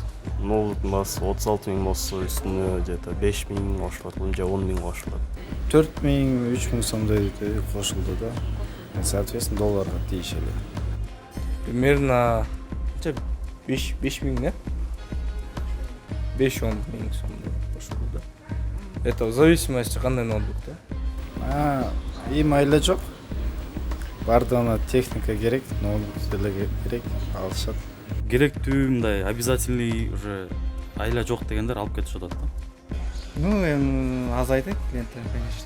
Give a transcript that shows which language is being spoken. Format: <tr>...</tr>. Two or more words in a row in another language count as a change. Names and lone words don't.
<ky>Ноутбуктун баасы 36 000 болсо, үстүнө где-то 5 000 кошулат, же 10 000 кошулат. 4 000, 3 000 сомдой кошулду да. Соответственно долларга тийишели.</ky> <ru>Примерно 5 000, да?</ru> <ky>5-10 000 сомдой кошулду да.</ky> <ru>Это в зависимости</ru> <ky>кандай ноутбук да? Эми айла жок. Бардыгына техника керек, ноутбук деле керек, алышат. Керектүү мындай</ky> <ru>обязательный уже</ru> <ky>айла жок дегендер алып кетишип атат да. Ну, азайды клиенттер, конечно.</ky>